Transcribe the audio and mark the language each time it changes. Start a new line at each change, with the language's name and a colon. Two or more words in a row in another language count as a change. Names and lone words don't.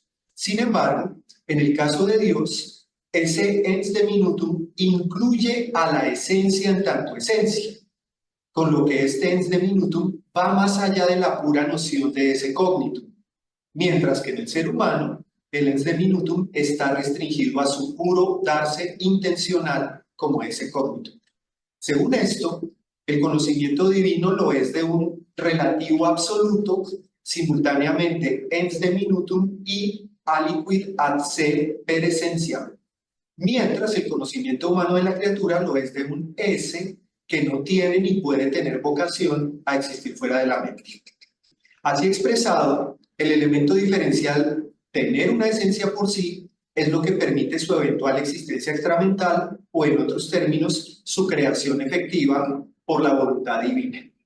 Spanish: Sin embargo, en el caso de Dios, ese
Latin: ens diminutum
Spanish: incluye a la esencia en tanto esencia, con lo que este
Latin: ens diminutum
Spanish: va más allá de la pura noción de
Latin: esse cognitum,
Spanish: mientras que en el ser humano, el
Latin: ens diminutum
Spanish: está restringido a su puro darse intencional como
Latin: esse cognitum.
Spanish: Según esto, el conocimiento divino lo es de un relativo absoluto, simultáneamente
Latin: ens diminutum
Spanish: y
Latin: aliquid ad se per essentiam,
Spanish: mientras el conocimiento humano de la criatura lo es de un esse que no tiene ni puede tener vocación a existir fuera de la mente. Así expresado, el elemento diferencial, tener una esencia por sí, es lo que permite su eventual existencia extramental o, en otros términos, su creación efectiva por la voluntad divina.